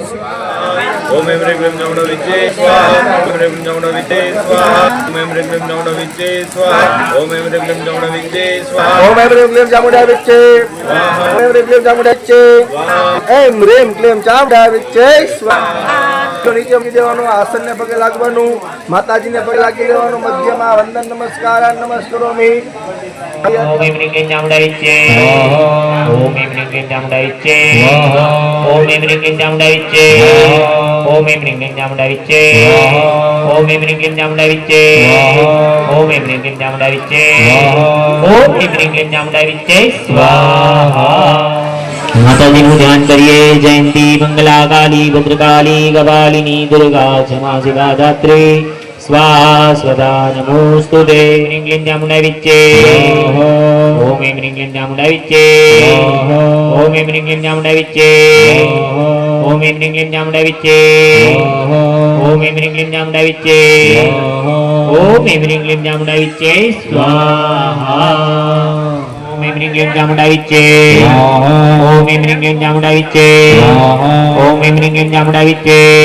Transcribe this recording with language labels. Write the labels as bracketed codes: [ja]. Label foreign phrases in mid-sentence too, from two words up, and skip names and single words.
[sa] ओम ऐं ह्रीं क्लीं नमो विच्चे स्वाहा ओम ह्रीं नमो विच्चे स्वाहा ओम ऐं ह्रीं क्लीं नमो विच्चे स्वाहा ओम ऐं ह्रीं क्लीं नमो विच्चे स्वाहा ओम ह्रीं क्लीं चामुंडा विच्चे ओम ह्रीं क्लीं चामुंडा विच्चे एम ह्रीं क्लीं चामुंडा विच्चे स्वाहा [gu] નીચે મૂકી દેવાનું આસનને પગે લાગવાનું માતાજીને પગે લાગી દેવાનું મધ્યમાં વંદન નમસ્કાર નમસ્કારોમી [sa] ओम ऐं ह्रीं क्लीं चामुंडा विच्चे ओम ऐं ह्रीं क्लीं चामुंडा विच्चे ओम ऐं ह्रीं क्लीं चामुंडा विच्चे ओम ऐं ह्रीं क्लीं चामुंडा विच्चे ओम ऐं ह्रीं क्लीं चामुंडा विच्चे ओम ऐं ह्रीं क्लीं चामुंडा विच्चे ओम ऐं ह्रीं क्लीं चामुंडा विच्चे स्वाहा [gu] माताजीનું ધ્યાન કરીએ [sa] जयन्ती मङ्गला काली भद्रकाली कपालिनी दुर्गा क्षमा शिवा धात्री स्वाहा स्वधा नमोस्तुते ह्रीं क्लीं चामुंडा विच्चे ओम ऐं ह्रीं क्लीं चामुंडा विच्चे ओम ऐं ह्रीं क्लीं चामुंडा विच्चे ओम ऐं ह्रीं क्लीं चामुंडा विच्चे ओम ऐं ह्रीं क्लीं चामुंडा विच्चे ओम ऐं ह्रीं क्लीं चामुंडा विच्चे स्वाहा ओम ऐं ह्रीं क्लीं चामुंडा विच्चे ओम ऐं ह्रीं क्लीं चामुंडा विच्चे ओम ऐं ह्रीं क्लीं चामुंडा विच्चे